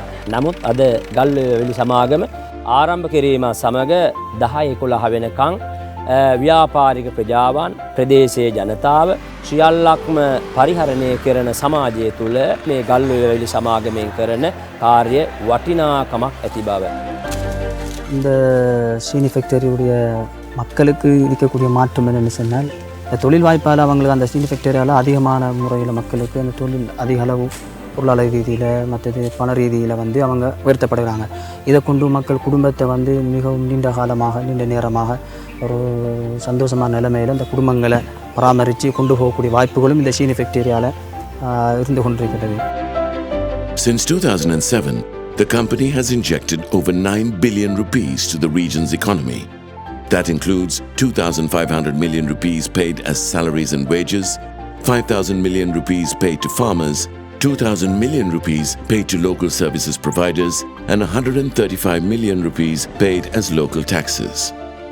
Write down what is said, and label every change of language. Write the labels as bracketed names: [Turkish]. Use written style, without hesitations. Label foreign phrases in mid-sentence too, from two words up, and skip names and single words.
[Sinhala] නමුත් අද ගල් වෙලි සමාගම ආරම්භ කිරීම සමග 10-11 වෙනකන් ව්‍යාපාරික ප්‍රජාවන් ප්‍රදේශයේ ජනතාව සියල්ලක්ම පරිහරණය කරන සමාජය තුළ මේ ගල් වෙලි සමාගමෙන් කරන කාර්ය වටිනාකමක් ඇති බව. [Tamil] இந்த சீனி ஃபேக்டரியுடைய மக்களுக்கு இருக்கக்கூடிய மாற்றம் என்னென்னு சொன்னால் தொழில் வாய்ப்பால் அவங்களுக்கு அந்த சீனி ஃபேக்டரியால் அதிகமான முறையில் மக்களுக்கு அந்த தொழில் அதிக அளவு பொருளாதார ரீதியில் மற்றது பண ரீதியில் வந்து அவங்க உயர்த்தப்படுகிறாங்க. இதை கொண்டு மக்கள் குடும்பத்தை வந்து மிகவும் நீண்ட காலமாக நீண்ட நேரமாக ஒரு சந்தோஷமான நிலைமையில் அந்த குடும்பங்களை பராமரித்து கொண்டு போகக்கூடிய வாய்ப்புகளும் இந்த சீனி ஃபேக்டரியால் இருந்து கொண்டிருக்கிறது. [English] Since 2007, the company has injected over 9 billion rupees to the region's economy. That includes 2,500 million rupees paid as salaries and wages, 5,000 million rupees paid to farmers, 2,000 million rupees paid to local services providers, and 135 million rupees paid as local taxes.